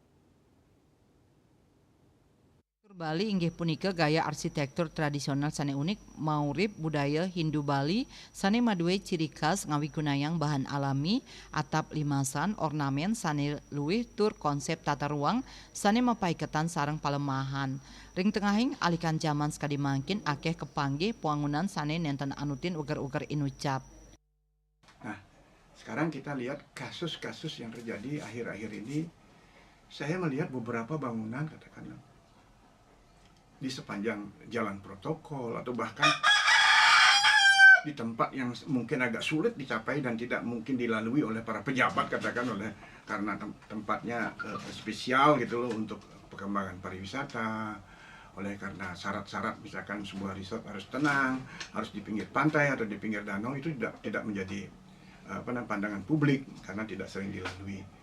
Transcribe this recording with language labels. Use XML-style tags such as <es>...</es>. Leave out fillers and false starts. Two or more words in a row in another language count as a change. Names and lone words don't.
<ban>Bali inggih punika gaya arsitektur tradisional sane unik maurib budaya Hindu Bali sane maduwe ciri khas ngawigunayang bahan alami, atap limasan, ornamen sane luwih tur konsep tata ruang sane mapaiketan sareng palemahan. Ring tengahing alikan zaman sekadi mangkin akeh kepanggih puangunan sane nenten anutin uger-uger inucap.</ban> <id>Nah, sekarang kita lihat kasus-kasus yang terjadi akhir-akhir ini. Saya melihat beberapa bangunan katakanlah di sepanjang jalan protokol atau bahkan di tempat yang mungkin agak sulit dicapai dan tidak mungkin dilalui oleh para pejabat katakan oleh karena tempatnya spesial gitu loh untuk perkembangan pariwisata, oleh karena syarat-syarat misalkan sebuah resort harus tenang, harus di pinggir pantai atau di pinggir danau, itu tidak menjadi pandangan publik karena tidak sering dilalui.</id>